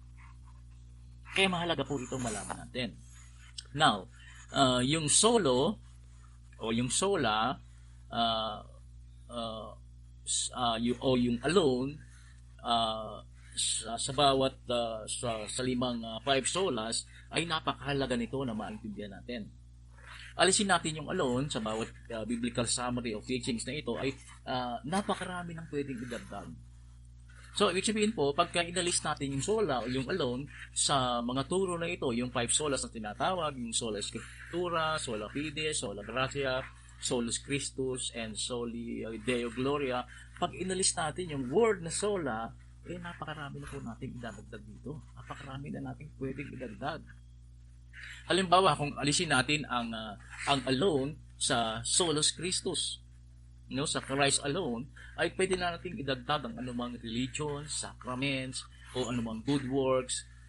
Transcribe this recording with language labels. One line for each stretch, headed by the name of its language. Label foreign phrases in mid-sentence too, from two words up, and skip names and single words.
Filipino: Kaya mahalaga po itong malaman natin. Now, yung solo o yung sola yung alone sa bawat sa limang 5 solas ay napakahalaga nito na maintindihan natin. Alisin natin yung alone sa bawat
English: biblical summary of teachings
Filipino: na ito ay napakarami ng pwedeng idagdag. So, ibig sabihin po, pagka inalis natin yung sola o yung alone sa mga turo na ito, yung 5 solas na tinatawag, yung
Latin: sola scriptura, sola fide, sola gratia, solus Christus, and soli Deo Gloria,
Filipino: pag inalis natin yung word na sola, napakarami na po natin idadagdag dito. Napakarami na natin pwedeng idagdag. Halimbawa, kung alisin natin ang alone sa
Latin: solus Christus,
Filipino: sa
English: Christ alone,
Filipino: ay pwede na natin idagdag ang anumang religion, sacraments, o anumang
English: good works.